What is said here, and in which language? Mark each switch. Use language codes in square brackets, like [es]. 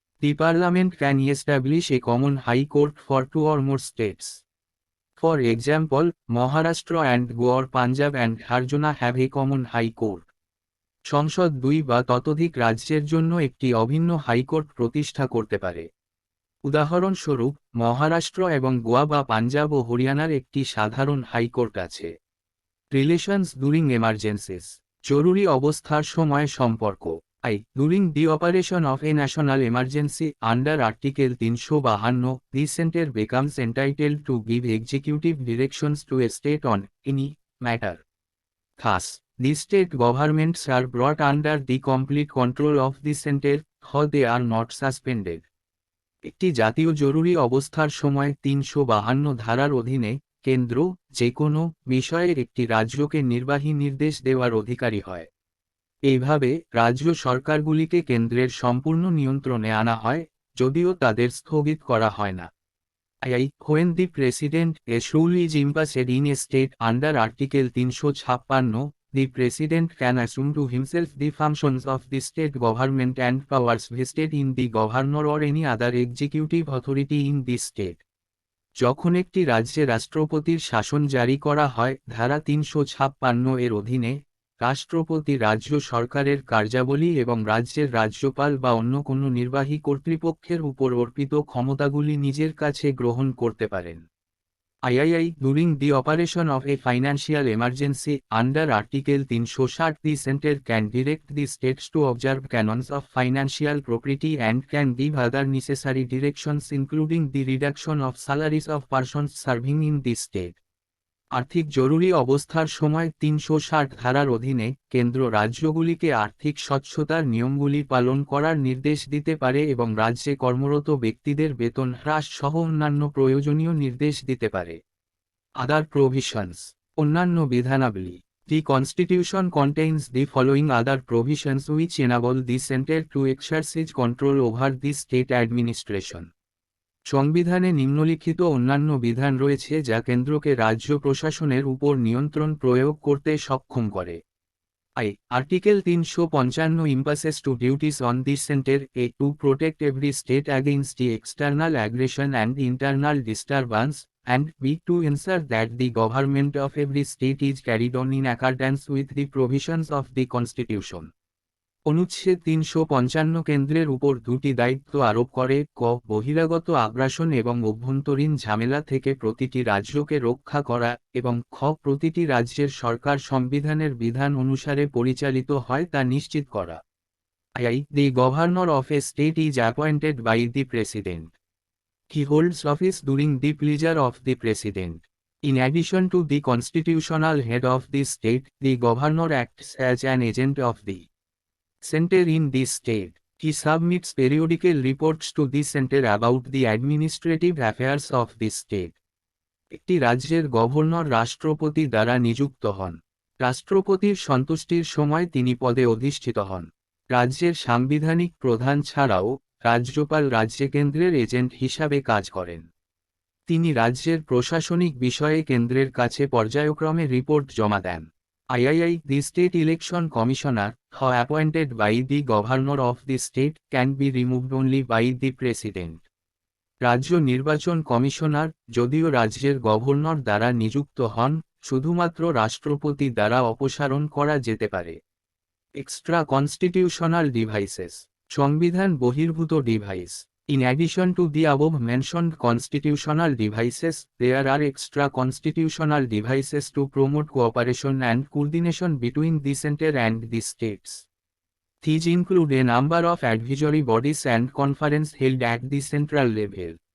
[en] The Parliament can establish a common high court for two or more states. For example, Maharashtra and Goa or Punjab and Haryana have a common high court. [bn] সংসদ দুই বা ততোধিক রাজ্যের জন্য একটি অভিন্ন high court প্রতিষ্ঠা করতে পারে। উদাহরণস্বরূপ, মহারাষ্ট্র এবং গোয়া বা পাঞ্জাব ও হরিয়ানার একটি সাধারণ হাইকোর্ট আছে। [en] relations during emergencies, [bn] জরুরি অবস্থার সময় সম্পর্ক। [en] During the operation of a national emergency under article 352, the centre becomes entitled to give executive directions to a state on any matter. Thus, the state governments are brought under the complete control of the center, though they are not suspended. [bn] একটি জাতীয় জরুরি অবস্থার সময় 352 ধারার অধীনে কেন্দ্র যে কোনো বিষয়ে একটি রাজ্যকে নির্বাহী নির্দেশ দেওয়ার অধিকারী হয়। এইভাবে রাজ্য সরকারগুলিকে কেন্দ্রের সম্পূর্ণ নিয়ন্ত্রণে আনা হয়, যদিও তাদের স্থগিত করা হয় না। [en] When the president a rule is imposed in a state under Article 356, the president can assume to himself the functions of the state government and powers vested in the governor or any other executive authority in the state. [bn] যখন একটি রাজ্যে রাষ্ট্রপতির শাসন জারি করা হয় ধারা 356 এর অধীনে, রাষ্ট্রপতি রাজ্য সরকারের কার্যাবলী এবং রাজ্যের রাজ্যপাল বা অন্য কোনো নির্বাহী কর্তৃপক্ষের উপর অর্পিত ক্ষমতাগুলি নিজের কাছে গ্রহণ করতে পারেন। [en] During the operation of a financial emergency under Article 360, the center can direct the states to observe canons of financial propriety and can give other necessary directions including the reduction of salaries of persons serving in the state. [bn] আর্থিক জরুরি অবস্থার সময় 360 ধারার অধীনে কেন্দ্র রাজ্যগুলিকে আর্থিক স্বচ্ছতার নিয়মগুলি পালন করার নির্দেশ দিতে পারে এবং রাজ্যে কর্মরত ব্যক্তিদের বেতন হ্রাস সহ অন্যান্য প্রয়োজনীয় নির্দেশ দিতে পারে। [en] other provisions, [bn] অন্যান্য বিধানাবলী। [en] The Constitution contains the following other provisions which enable the center to exercise control over the state administration. [bn] সংবিধানে নিম্নলিখিত অন্যান্য বিধান রয়েছে যা কেন্দ্রকে রাজ্য প্রশাসনের উপর নিয়ন্ত্রণ প্রয়োগ করতে সক্ষম করে। [en] Article 355 imposes two duties on the center: A. To protect every state against the external aggression and internal disturbance, and B. To ensure that the government of every state is carried on in accordance with the provisions of the Constitution. [bn] অনুচ্ছেদ 355 কেন্দ্রের উপর দুটি দায়িত্ব আরোপ করে: ক. বহিরাগত আগ্রাসন এবং অভ্যন্তরীণ ঝামেলা থেকে প্রতিটি রাজ্যকে রক্ষা করা, এবং খ. প্রতিটি রাজ্যের সরকার সংবিধানের বিধান অনুসারে পরিচালিত হয় তা নিশ্চিত করা। [en] The governor of a state is appointed by the president. He holds office during the pleasure of the president. In addition to the constitutional head of the state, the governor acts as an agent of the center in the state. He submits periodical reports to the center about the administrative affairs of the state. [bn] একটি রাজ্যের governor রাষ্ট্রপতি দ্বারা নিযুক্ত হন। রাষ্ট্রপতির সন্তুষ্টির সময় তিনি পদে অধিষ্ঠিত হন। রাজ্যের সাংবিধানিক প্রধান ছাড়াও রাজ্যপাল রাজ্যে কেন্দ্রের এজেন্ট হিসাবে কাজ করেন। তিনি রাজ্যের প্রশাসনিক বিষয়ে কেন্দ্রের কাছে পর্যায়ক্রমে রিপোর্ট জমা দেন। [en] The state election commissioner, who appointed by the governor of the state, can be removed only by the president. [bn] রাজ্য নির্বাচন কমিশনার, যদিও রাজ্যের গভর্নর দ্বারা নিযুক্ত হন, শুধুমাত্র রাষ্ট্রপতি দ্বারা অপসারণ করা যেতে পারে। [en] extra constitutional devices, [bn] সংবিধান বহির্ভূত device. [en] In addition to the above-mentioned constitutional devices, there are extra constitutional devices to promote cooperation and coordination between the center and the states. These include a number of advisory bodies and conferences held at the central level.